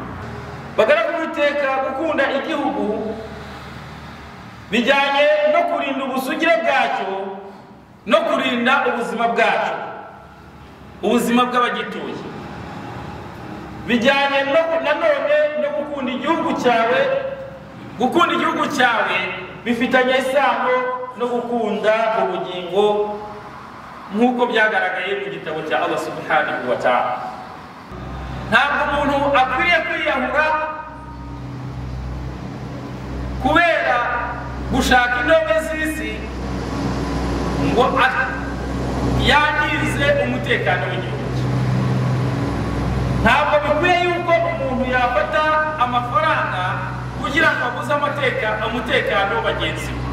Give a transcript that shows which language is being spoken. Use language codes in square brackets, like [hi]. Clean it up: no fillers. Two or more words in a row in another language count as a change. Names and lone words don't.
[rw] Bagaragu Uwiteka, gukunda igihugu bijyanye no kurinda ubusugire bwacyo no kurinda ubuzima bwacyo, ubuzima bw'abagituye. Bijyanye nanone no gukunda igihugu cyawe. Gukunda igihugu cyawe bifitanye isano no gukunda ubugingo, nk'uko byagaragaye mu gitabo cya Allah [ar] سبحانه وتعالى. [rw] Ntabwo umuntu akwiriye kwiyahura kubera gushaka indobe z'isi ngo yangize umutekano w'igihugu cye. Ntabwo bikwiye yuko umuntu yafata amafaranga kugira ngo abuze umutekano bagenzi be.